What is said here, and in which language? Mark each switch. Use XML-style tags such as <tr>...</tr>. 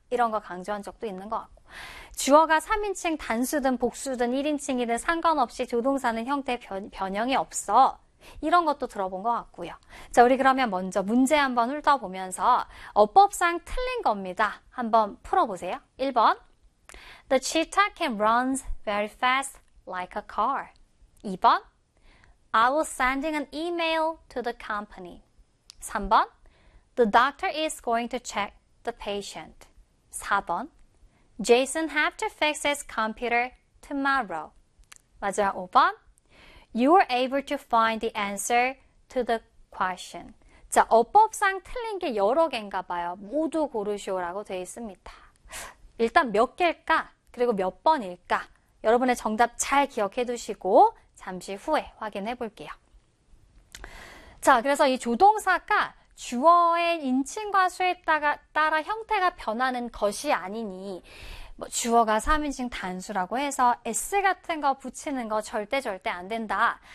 <ko>이런 거 강조한 적도 있는 것 같고. 주어가 3인칭 단수든 복수든 1인칭이든 상관없이 조동사는 형태 변형이 없어. 이런 것도 들어본 것 같고요. 자, 우리 그러면 먼저 문제 한번 훑어보면서 어법상 틀린 겁니다. 한번 풀어보세요. 1번.</ko> <en>The cheetah can run very fast like a car.</en> <ko>2번.</ko> <en>I was sending an email to the company.</en> <ko>3번.</ko> <en>The doctor is going to check the patient.</en> <ko>4번.</ko> <en>Jason have to fix his computer tomorrow.</en> <ko>마지막 5번.</ko> <en>You are able to find the answer to the question.</en> <ko>자, 어법상 틀린 게 여러 개인가 봐요. 모두 고르시오라고 되어 있습니다. 일단 몇 개일까? 그리고 몇 번일까? 여러분의 정답 잘 기억해 두시고 잠시 후에 확인해 볼게요. 자, 그래서 이 조동사가 주어의 인칭과 수에 따라 형태가 변하는 것이 아니니, 뭐 주어가 3인칭 단수라고 해서 S 같은 거 붙이는 거 절대 절대 안 된다.</ko>